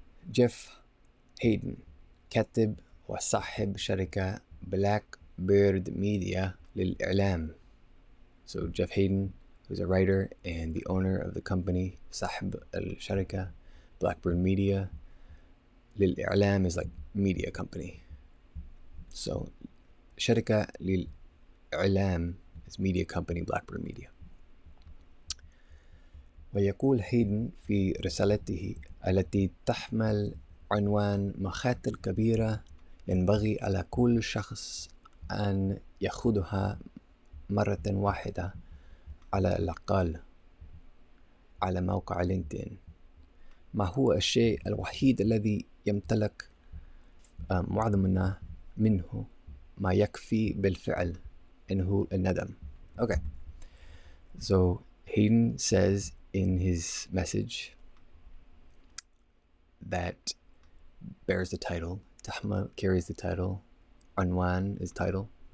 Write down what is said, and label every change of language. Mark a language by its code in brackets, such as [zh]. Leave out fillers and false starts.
[ar] Jeff Haden, كاتب وصاحب شركة بلاك بيرد ميديا للإعلام. [en] So Jeff Haden, who's a writer and the owner of the company [ar] صاحب الشركة [en] Blackbird Media. للإعلام is like media company. So [ar] شركة للإعلام [en] is media company, Blackbird Media. [ar] ويقول هيدن في رسالته التي تحمل عنوان مخاطر كبيرة ينبغي على كل شخص أن يأخذها مرة واحدة على الأقل على موقع لينكدين. ما هو الشيء الوحيد الذي يمتلك معظمنا منه ما يكفي بالفعل إنه الندم. [en] Okay, so Haden says in his message that bears the title, تحمل carries the title, عنوان is title,